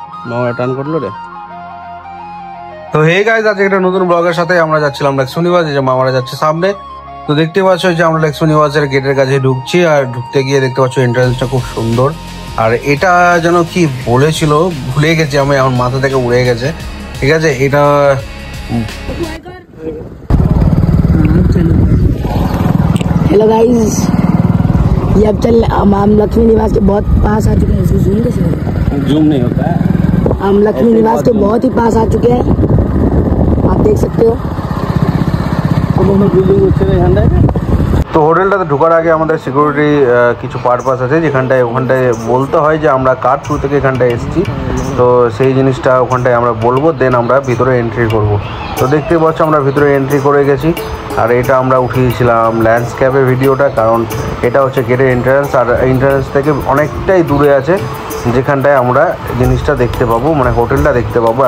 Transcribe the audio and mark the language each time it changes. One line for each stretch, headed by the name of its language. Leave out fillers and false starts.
Bangla: মামা টান করলো রে। তো হে গাইজ, আজকে একটা নতুন ব্লগের সাথে আমরা যাচ্ছিলাম লেক্স নিবাস, যে মামারা যাচ্ছে সামনে। তো দেখতে পাচ্ছ যে আমরা লেক্স নিবাসের গেটের কাছে ঢুকছি, আর ঢুকতে গিয়ে দেখতে পাচ্ছ এন্ট্রান্সটা খুব সুন্দর। আর এটা যেন কি বলেছিল ভুলে গেছি আমি, আমার মাথা থেকে উড়ে গেছে। ঠিক আছে, এটা
Hindi: हेलो गाइस, ये अब चल हम लक्ष्मी निवास के बहुत पास आ चुके हैं। इसको जूम कैसे होगा? जूम नहीं होता है। हम लक्ष्मी निवास के बहुत ही पास आ चुके हैं, आप देख सकते हो। अब हम बिल्डिंग
Bangla: হচ্ছে এখানটায়। তো হোটেলটাতে ঢোকার আগে আমাদের সিকিউরিটি কিছু পারপাস আছে, যেখানটায় ওখানটায় বলতে হয় যে আমরা কার থ্রু থেকে এখানটায় এসেছি। তো সেই জিনিসটা ওখানটায় আমরা বলবো, দেন আমরা ভিতরে এন্ট্রি করব। তো দেখতে পাচ্ছ আমরা ভিতরে এন্ট্রি করে গেছি। আর এটা আমরা উঠিয়েছিলাম ল্যান্ডস্কেপের ভিডিওটা, কারণ এটা হচ্ছে গেটের এন্ট্রান্স, আর এন্ট্রান্স থেকে অনেকটাই দূরে আছে যেখানটায় আমরা জিনিসটা দেখতে পাবো, মানে হোটেলটা দেখতে পাবো।